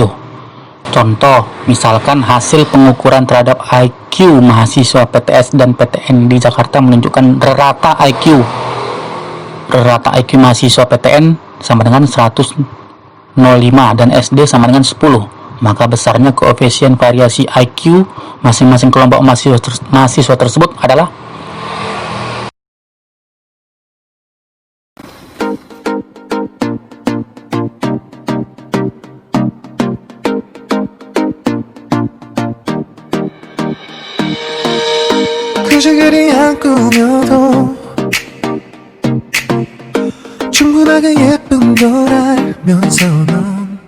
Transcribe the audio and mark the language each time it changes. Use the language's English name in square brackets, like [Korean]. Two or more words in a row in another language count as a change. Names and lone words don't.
[Indonesian] Contoh, misalkan hasil pengukuran terhadap IQ mahasiswa PTS dan PTN di Jakarta menunjukkan rata IQ mahasiswa PTN sama dengan 105 dan SD sama dengan 10. Maka besarnya koefisien variasi IQ masing-masing kelompok mahasiswa tersebut adalah [Korean] 굳이 그리 안 꾸며도 충분하게 예쁜 걸 알면서 넌